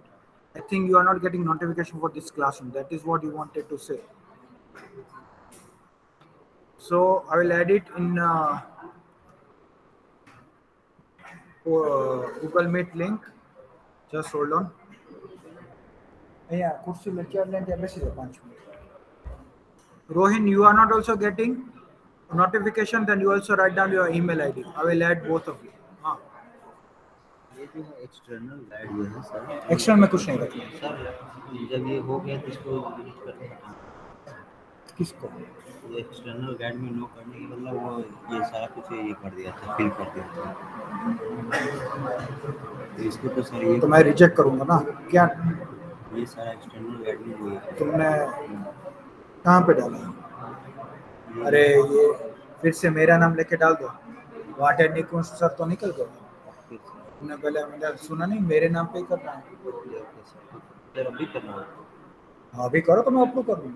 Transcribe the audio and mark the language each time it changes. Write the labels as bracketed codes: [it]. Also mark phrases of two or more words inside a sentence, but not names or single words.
[en] I think you are not getting notification for this classroom. That is what you wanted to say. So I will add it in Google Meet link. Just hold on. Yeah, kursi lecture length [gu] બેસી જાઓ 5 મિનિટ. [en] Rohin, you are not also getting notification. Then you also write down your email ID. I will add both of you. [hi] हाँ. ये जो है [en] external guide [hi] जो है सर, External में कुछ नहीं रखना. सर जब ये हो गया तो इसको डिलीट कर देना। किसको? ये [en] external guide [hi] में नो करने के मतलब वो ये सारा कुछ ये कर दिया था, फिल कर दिया था। तो इसको तो सर ये तो मैं रिजेक्ट करूंगा ना क्या? ये सारा [en] external guide [hi] में वो तुमने कहाँ पे डाला? अरे ये फिर से मेरा नाम लेके डाल दो. वाटर निकुंज सर तो निकल गए. तुमने पहले मैंने सुना नहीं, मेरे नाम पे ही करना है. सर अभी करना है। हाँ, अभी करो तो मैं अप्रूव कर दूंगा.